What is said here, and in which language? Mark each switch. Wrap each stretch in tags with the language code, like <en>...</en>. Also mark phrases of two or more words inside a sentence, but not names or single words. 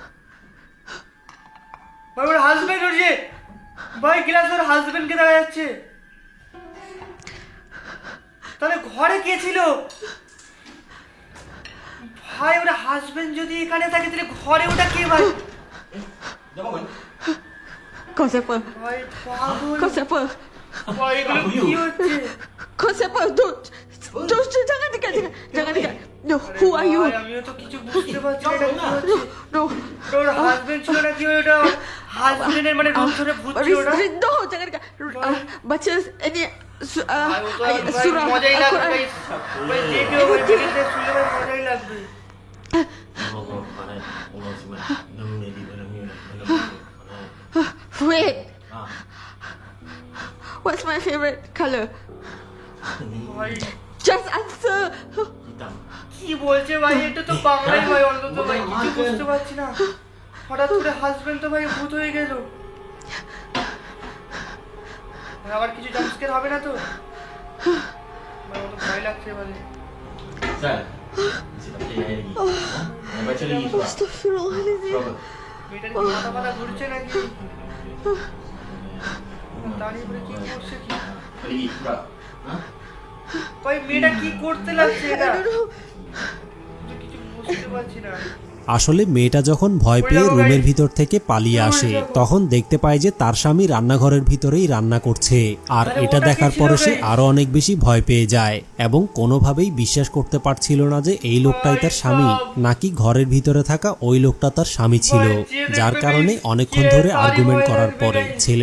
<bn>ভাই ওর হাজবেন্ড উঠছে ভাই, গ্লাস ওর হাজবেন্ডকে দেখা যাচ্ছে। তাহলে ঘরে কে ছিল? ভাই ওর হাজবেন্ড যদি এখানে থাকে তাহলে ঘরে ওটা কে ভাই?</bn> <ms>Dah bangun. Kau siapa?</ms> <bn>ভাই পাগল।</bn> <ms>Kau siapa?</ms> <bn>ভাই এগুলো কি হচ্ছে?</bn> <ms>Kau siapa? Jangan dekat. Jangan dekat.</ms> <en>No, who are you?</en> <bn>ভাই, আমিও তো কিছু বুঝতে পারছি না এটা কি হচ্ছে।</bn> <en>No.</en> <bn>ওর হাজবেন্ড ছিল নাকি ওটা? হাজবেন্ডের মানে রুম ধরে ভূত ছিল ওটা?</bn> <en>No,</en> <ms>jangan dekat. Baca ini</ms> <bn>ভাই ও তো ভাই</bn> <ms>surah</ms> <bn>মজাই লাগবে</bn> <ms>Al-Quran.</ms> <bn>ভাই। ভাই দেখে ভাই দেখে শুনলে ভাই মজাই লাগবে।</bn> <ar>Allah Akbar. Allah Subhanahu.</ar> <ms>Nam di dalam ni.</ms> <en>Wait, Ah. what's my favorite color?</en> <bn>ভাই</bn> <en>Just answer.</en> <ms>Hitam.</ms> <bn>কি বলছে ভাই? এটা তো বাংলাই ভাই, অন্তত ভাই কিছু বুঝতে পারছি না। হঠাৎ করে হাজবেন্ড তো ভাই ভূত হয়ে গেল। আবার কিছু জাম্পস্কের হবে না তো? আমার তো ভয় লাগছে এবারে। Sal.</bn> <ms>Masih tak percaya lagi. Baca lagi surah.</ms> <ar>Astaghfirullahaladzim.</ar> <ms>Surah apa?</ms> <bn>মেয়েটার কি মাথা মাথা ঘুরছে নাকি? দাঁড়িয়ে পড়ে কি করছে কি?</bn> <ms>Lagi surah. Ha?</ms> <bn>ভাই মেয়েটা কি করতে লাগছে</bn> <en>I</en> <bn>এটা?</bn> <en>don't know.</en> <bn>তো কিছু বুঝতে পারছি না। আসলে মেয়েটা যখন ভয় পেয়ে রুমের ভিতর থেকে পালিয়ে আসে তখন দেখতে পায় যে তার স্বামী রান্নাঘরের ভিতরেই রান্না করছে। আর এটা দেখার পরে সে আরো অনেক বেশি ভয় পেয়ে যায় এবং কোনোভাবেই বিশ্বাস করতে পারছিল না যে এই লোকটাই তার স্বামী নাকি ঘরের ভিতরে থাকা ওই লোকটা তার স্বামী ছিল, যার কারণে অনেকক্ষণ ধরে আর্গুমেন্ট করার পরে ছেলে</bn>